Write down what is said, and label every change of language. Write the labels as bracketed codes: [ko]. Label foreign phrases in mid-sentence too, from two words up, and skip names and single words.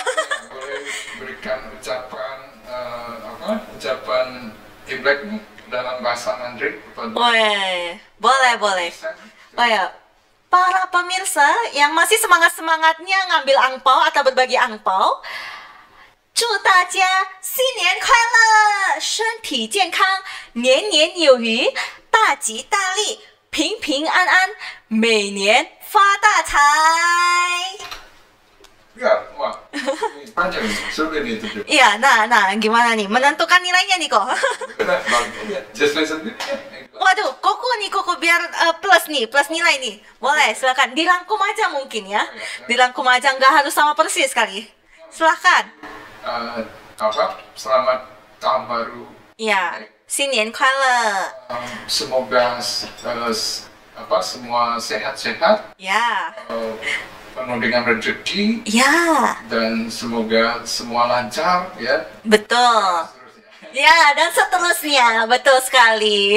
[id] Boleh berikan ucapan Imlek nih dalam bahasa Mandarin kepada Oh iya, boleh. Oh ya, para pemirsa yang masih semangat-semangatnya ngambil angpau atau berbagi angpau, [zh] 祝大家新年快乐，身体健康，年年有余，大吉大利，平平安安，每年发大财。 [id] Ya, wah, ini panjang nih, sudah nih itu. Iya, nah, gimana nih? Menentukan nilainya nih kok. Udah, balik aja. [en] Just listen [id] sendiri ya. Waduh, koko biar plus nilai nih. Boleh, silakan. Dirangkum aja mungkin ya. Dirangkum aja, nggak harus sama persis kali. Silakan. Selamat tahun baru. Ya, [zh] 新年快乐. [id] Semoga semua sehat-sehat, Ya, penuh dengan rezeki, ya, dan semoga semua lancar ya. betul. Seterusnya. Ya, dan seterusnya, betul sekali.